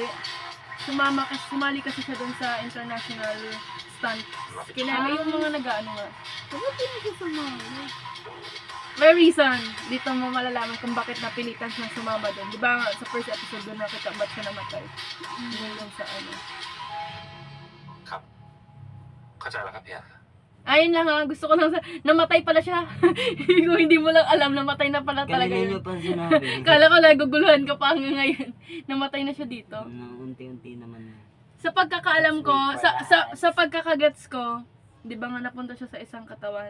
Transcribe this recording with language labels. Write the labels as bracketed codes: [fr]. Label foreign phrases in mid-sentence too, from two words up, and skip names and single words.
[tl] Sumali kasi siya dun sa [en] international stunt. [tl] Kinala yung mga nag-ano nga. Bakit di mo siya sumama? May reason. Dito mo malalaman kung bakit napilitan siyang sumama dun. Di ba nga, sa [en] first episode [tl] doon nakita ba't siya namatay? Yun yung sa ano. [th] ครับ เข้าใจแล้วครับพี่อา [tl] Ayun lang ha, gusto ko lang sa... Namatay pala siya. Kung hindi mo lang alam, namatay na pala talaga Kanina niyo yun. pa sinabi. Kala ko naguguluhan ka pa hanggang ngayon. Namatay na siya dito. Unti-unti naman. Sa pagkakaalam ko, sa pagkakagets ko, di ba nga napunta siya sa isang katawan?